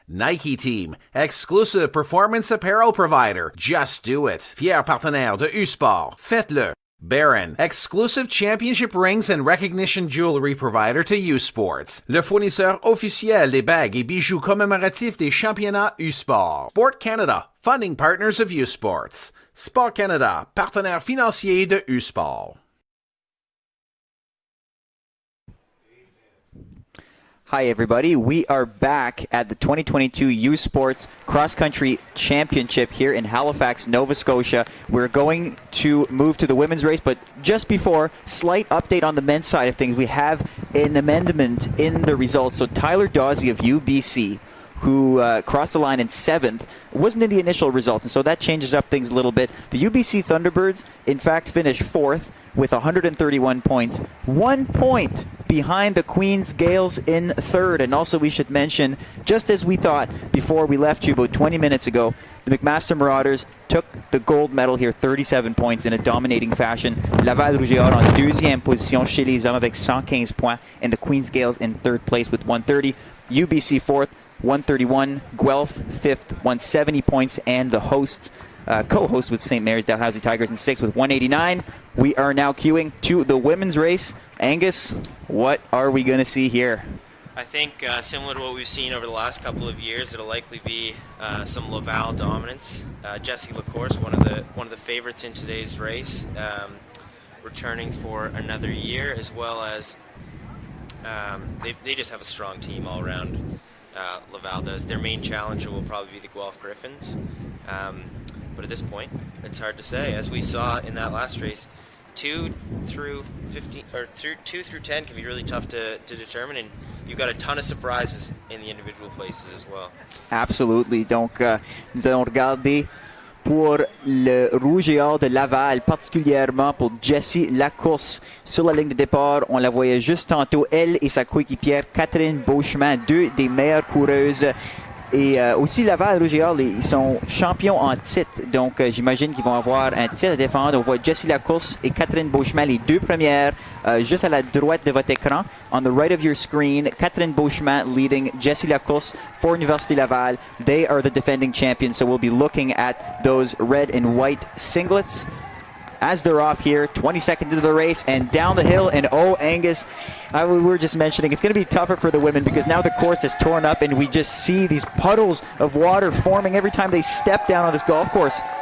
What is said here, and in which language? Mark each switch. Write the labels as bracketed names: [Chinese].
[English] Nike Team, exclusive performance apparel provider, just do it, [French] fier partenaire de U-Sport, faites-le. [English] Baron, exclusive championship rings and recognition jewelry provider to U-Sports, [French] le fournisseur officiel des bagues et bijoux commémoratifs des championnats U-Sport. [English] Sport Canada, funding partners of U-Sports. [French] Sport Canada, partenaire financier de U-Sport. [English] Hi everybody, we are back at the 2022 U-Sports Cross Country Championship here in Halifax, Nova Scotia. We're going to move to the women's race, but just before, slight update on the men's side of things. We have an amendment in the results. So Tyler Dawsey of UBC, who crossed the line in 7th, wasn't in the initial results, and so that changes up things a little bit. The UBC Thunderbirds, in fact, finished 4th with 131 points, 1 point behind the Queen's Gales in 3rd. And also we should mention, just as we thought before we left you about 20 minutes ago, the McMaster Marauders took the gold medal here, 37 points in a dominating fashion. [French] Laval Rouge et Or en deuxième position chez les hommes avec 115 points, [English] and the Queen's Gales in 3rd place with 130. UBC 4th, 131. Guelph 5th, 170 points, and the hosts, co-host with St. Mary's Dalhousie Tigers in 6th with 189. We are now queuing to the women's race. Angus, what are we going to see here? I think similar to what we've seen over the last couple of years, it'll likely be some Laval dominance. Jessie Lacourse, one of the favorites in today's race, returning for another year, as well as they just have a strong team all around. Laval does. Their main challenger will probably be the Guelph Griffins. But at this point, it's hard to say. As we saw in that last race, 2 through 15 or 2 through 10 can be really tough to determine, and you've got a ton of surprises in the individual places as well. Absolutely. [French] Donc, nous allons regarder pour le Rouge et Or de Laval, particulièrement pour Jessie Lacourse. Sur la ligne de départ, on la voyait juste tantôt, elle et sa coéquipière Catherine Beauchemin, deux des meilleures coureuses. Et aussi Laval, Rouge et Or, ils sont champions en titre, donc j'imagine qu'ils vont avoir un titre à défendre. On voit Jessie Lacourse et Catherine Beauchemin, les deux premières, juste à la droite de votre écran. [English] On the right of your screen, Catherine Beauchemin leading Jessie Lacourse for Université Laval. They are the defending champions, so we'll be looking at those red and white singlets. As they're off here, 20 seconds into the race, and down the hill, and oh, Angus, we were just mentioning, it's going to be tougher for the women because now the course is torn up, and we just see these puddles of water forming every time they step down on this golf course.